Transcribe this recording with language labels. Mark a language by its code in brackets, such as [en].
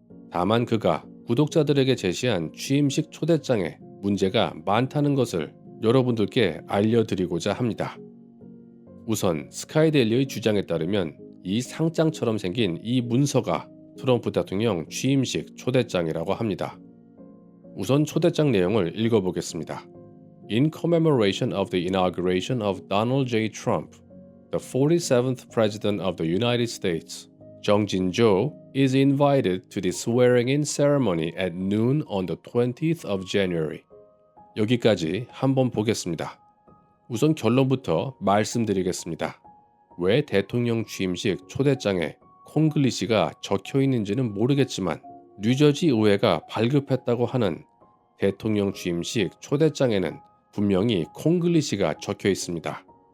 [ko] 다만 그가 구독자들에게 제시한 취임식 초대장에 문제가 많다는 것을 여러분들께 알려드리고자 합니다. 우선 스카이데일리의 주장에 따르면 이 상장처럼 생긴 이 문서가 트럼프 대통령 취임식 초대장이라고 합니다. 우선 초대장 내용을 읽어보겠습니다. [en] In commemoration of the inauguration of Donald J. Trump, the 47th President of the United States, 정진조 is invited to the swearing-in ceremony at noon on the 20th of January. [ko] 여기까지 한번 보겠습니다. 우선 결론부터 말씀드리겠습니다. 왜 대통령 취임식 초대장에 콩글리시가 적혀 있는지는 모르겠지만 뉴저지 의회가 발급했다고 하는 대통령 취임식 초대장에는 분명히 콩글리시가 적혀 있습니다.